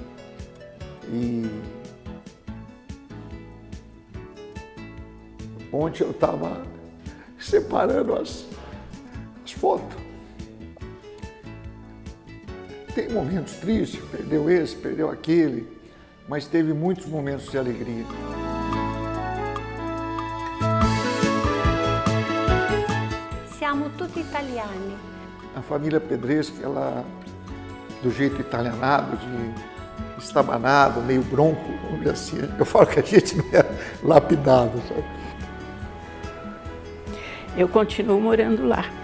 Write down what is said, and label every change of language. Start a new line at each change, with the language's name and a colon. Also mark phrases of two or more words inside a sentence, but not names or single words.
Portuguese: E ontem eu estava separando as fotos. Tem momentos tristes, perdeu esse, perdeu aquele, mas teve muitos momentos de alegria.
Italian: Siamo tutti italiani.
Portuguese: A família Pedreschi, ela, do jeito italianado, de estabanado, meio bronco, vamos dizer assim. Eu falo que a gente não é lapidado, sabe? Eu continuo morando lá.